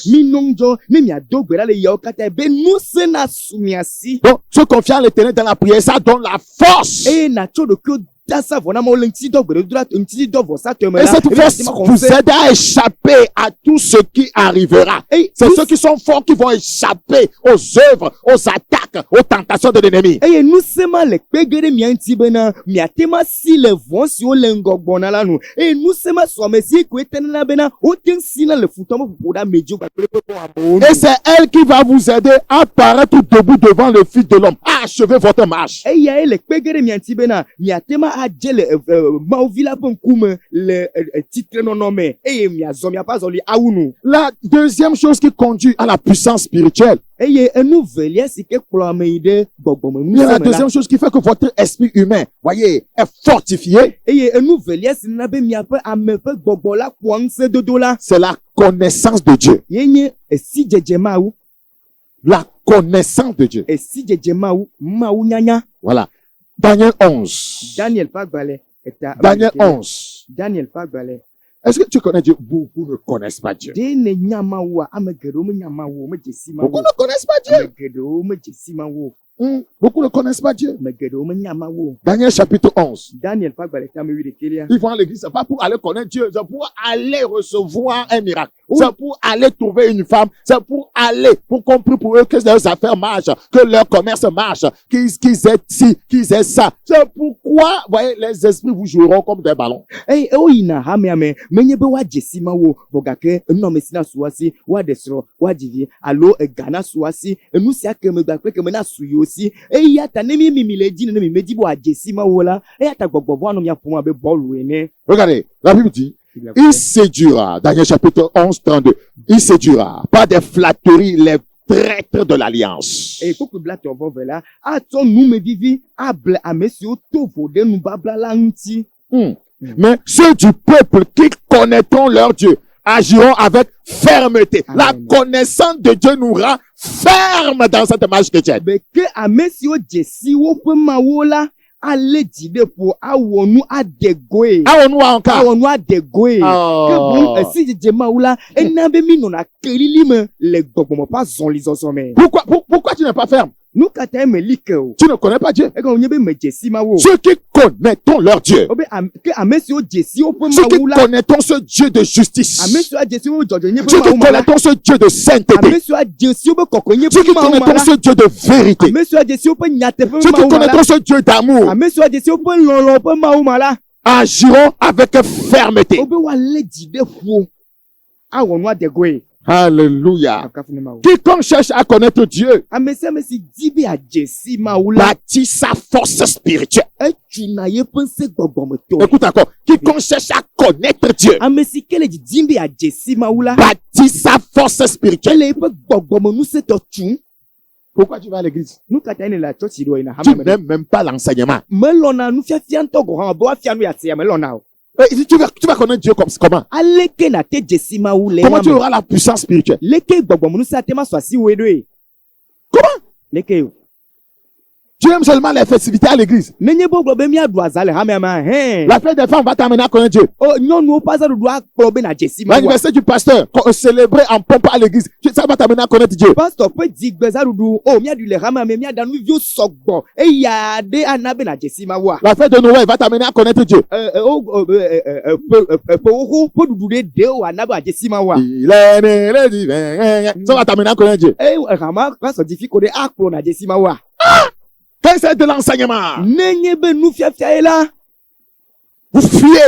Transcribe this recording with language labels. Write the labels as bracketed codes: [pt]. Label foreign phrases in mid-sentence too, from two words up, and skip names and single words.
[fr] Donc, se confier à l'Éternel dans la prière, ça donne la force. Et cette force vous aide à échapper à tout ce qui arrivera. C'est ceux qui sont forts qui vont échapper aux œuvres, aux attaques attaques, aux tentations de l'ennemi. [ee] eye nu sema le kpege ɖe mia ŋuti bena miate ma si le vɔ siwo le ŋgɔ gbɔna la nu eye nu sema sɔme si koe tenana bena wote ŋu sina le futɔ me ƒoƒo ɖe amedzo kpakple eƒe amewo nu. [fr] Et c'est elle qui va vous aider à paraître debout devant le Fils de l'homme, à achever votre marche. [ee] eyae le kpege ɖe mia ŋuti bena miate ma adze le Mawuvi la ƒe ŋkume le titrenɔnɔ me eye miazɔ miaƒe azɔli awu nu. [fr] La deuxième chose qui conduit à la puissance spirituelle, [ee] eye enu velia si ke kplɔ ame yi ɖe gbɔgbɔme [fr] il y a la [ee] ŋusẽ me la [fr] deuxième chose qui fait que votre esprit humain, voyez, est fortifié, [ee] eye enu velia si nana be miaƒe ame ƒe gbɔgbɔ la kpɔa ŋusẽdodo la [fr] c'est la connaissance de Dieu. [ee] ye nye esi dzedze mawu [fr] La connaissance de Dieu. [ee] esi dzedze mawu mawu nyanya. [fr] Voilà. Daniel 11. [ee] Daniel ƒe agbalẽ eta [fr] Daniel 11. [ee] Daniel ƒe agbalẽ [fr] Est-ce que tu connais Dieu? Beaucoup ne connaissent pas Dieu. [ee] ɖe ne nya mawua ame geɖewo menya mawu o, medze si mawu [fr] Beaucoup [ee] o. [fr] ne connaissent pas Dieu. [ee] Ame geɖewo medze si mawu o. [fr] Beaucoup ne connaissent pas Dieu. [ee] Ame geɖewo menya mawu o. [fr] Daniel chapitre 11. [ee] Daniel ƒe agbalẽ ta ame 11. [fr] Ils vont à l'église, c'est pas pour aller connaître Dieu, c'est pour aller recevoir un miracle. C'est pour aller trouver une femme, c'est pour aller, pour comprendre pour eux que leurs affaires marchent, que leur commerce marche, qu'ils aient ci, qu'ils aient ça. C'est pourquoi, voyez, les esprits vous joueront comme des ballons. [ee] eye woyina hamea me menye be woadze si mawu o, vɔ gake enumame si na su asi woaɖe srɔ̃ woadzi vi alo ega na su asi enu sia keme gbakpe keme na su yiwo si eya ta ne mi le edzi ne mi medzi be woadze si mawu la eya ta gbɔgbɔ vɔ anɔ miaƒom abe bɔlu ene. [fr] Regardez, la Bible dit, il séduira, Daniel chapitre 11, 32, il séduira par des flatteries les traîtres de l'alliance. [ee] eye kpokpe bla tɔ vɔ ve la atsɔ numevivi able ame siwo to vo ɖe nubabla la ŋuti. [fr] Mais ceux du peuple qui connaîtront leur Dieu agiront avec fermeté. Amen. La connaissance de Dieu nous rend ferme dans cette marche chrétienne. [ee] be ke ame siwo dze si woƒe mawo la alé dzi ɖe ƒo awɔ nu ade goe. [fr] Awɔ-nous encore. [ee] awɔ nu ade goe. Oh. ke boŋ esi dzedze mawu la ena be mi nɔna kelili me le gbɔgbɔme ƒe azɔlizɔzɔ me. [fr] Pourquoi tu n'es pas ferme? [ee] nu katã meli ke o. [fr] Tu ne connais pas Dieu. [ee] egɔme nye be medze si mawu o. [fr] Ceux qui connaîtront leur Dieu. [ee] Obe ke ame siwo dze si woƒe [fr] Ceux qui [ee] mawu la. [fr] connaîtront ce Dieu de justice. [ee] ame siwo adze si wo dzɔdzɔ nye [fr] Ceux [ee] ƒe [fr] qui [ee] mawu ma la. [fr] connaîtront ce Dieu de sainteté. [ee] ame siwo adze si woƒe kɔkɔe nye [fr] Ceux [ee] ƒe [fr] qui [ee] mawu ma [fr] connaîtront [ee] la. [fr] ce Dieu de vérité. [ee] ame siwo adze si woƒe nyateƒe [fr] Ceux qui [ee] mawu ma la. [fr] connaîtront ce Dieu d'amour [ee] ame siwo adze si woƒe lɔlɔ ƒe mawu ma la. [fr] agiront avec fermeté. [ee] Obe woalé dzi ɖe ƒo awɔ nu ade goe. Alléluia. Akafu ne mawu. [fr] Quiconque cherche à connaître Dieu [ee] Ame sia ame si di be adze si mawu la. [fr] bâtit sa force spirituelle. [ee] Etsuna yeƒe ŋusẽ gbɔgbɔmetɔ. [fr] Écoute encore. Quiconque cherche à connaître Dieu [ee] Ame si ke le didim be adze si mawu la. [fr] bâtit sa force spirituelle. [ee] Ele yeƒe gbɔgbɔme ŋusẽ tɔ tum. [fr] Pourquoi tu vas à l'église? [ee] Nu katã ne le tsɔtsi ɖo yina [fr] Tu [ee] hame me ɖe. [fr] n'aimes même pas l'enseignement. [ee] Melɔna nufiafia ŋutɔ gɔ hã be woafia nu yasea melɔna o. [fr] Tu vas connaître Dieu comme comment? [ee] Aleke nate dze si mawu le [fr] Comment tu [ee] ema me. [fr] auras la puissance spirituelle? [ee] Leke gbɔgbɔme ŋusẽ ate ma sɔ asi woe ɖoe. [fr] Comment? [ee] Leke o. [fr] Tu aimes seulement les festivités à l'église. [ee] Nenye be wogblɔ be miaɖu aza le hamea mea hɛn. [fr] La fête des femmes va t'amener à connaître Dieu. [ee] O nyɔnuwo ƒe azaɖuɖu akplɔ be nadze si mawu. [fr] L'anniversaire du pasteur, célébré en pompe à l'église, ça va t'amener à connaître Dieu. [ee] Pastor ƒe dzigbezaɖuɖu o miaɖu le hamea me miaɖa nuviwo sɔgbɔ eya ɖe ana be nadze si mawua. [fr] La fête de Noël va t'amener à connaître Dieu. [ee] Ƒe xoxo ƒe ɖuɖu ɖe ɖe o ana be adze si mawua. [fr] Il est né le divin. Ça va t'amener à connaître Dieu. [ee] Hama pastor di fi ko ɖe akplɔ nadze si mawua. [fr] Quand c'est de l'enseignement, [ee] Nenye be nufiafia ye la. [fr] vous fuyez.